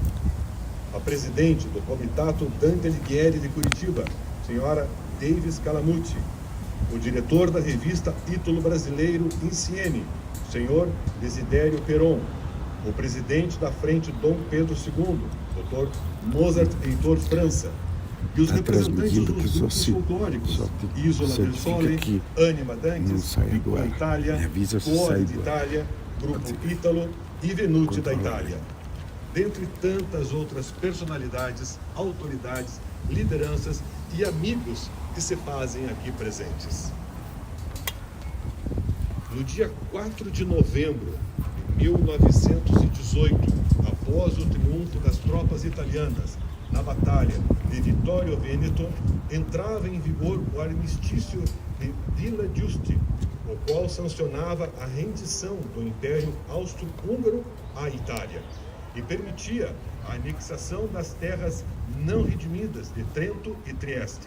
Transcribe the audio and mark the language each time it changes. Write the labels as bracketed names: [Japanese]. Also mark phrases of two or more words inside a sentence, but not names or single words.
[Portuguese] a presidente do Comitato Dante Alighieri de Curitiba, senhora Davis Calamucci, o diretor da revista Ítalo Brasileiro Insieme, senhor Desidério Peron, o presidente da Frente Dom Pedro II, Dr. Mozart Heitor França, e os representantes dos grupos folclóricos, Isola del Sole, Anima Dantes, Piccola Itália, Cuore d'Italia, Grupo Ítalo e Venuti da Itália, dentre tantas outras personalidades, autoridades, lideranças e amigos que se fazem aqui presentes. No dia 4 de novembro de 1918, após o triunfo das tropas italianas na Batalha de Vittorio Veneto, entrava em vigor o armistício de Villa Giusti, o qual sancionava a rendição do Império Austro-Húngaro à Itália e permitia a anexação das terras não redimidas de Trento e Trieste.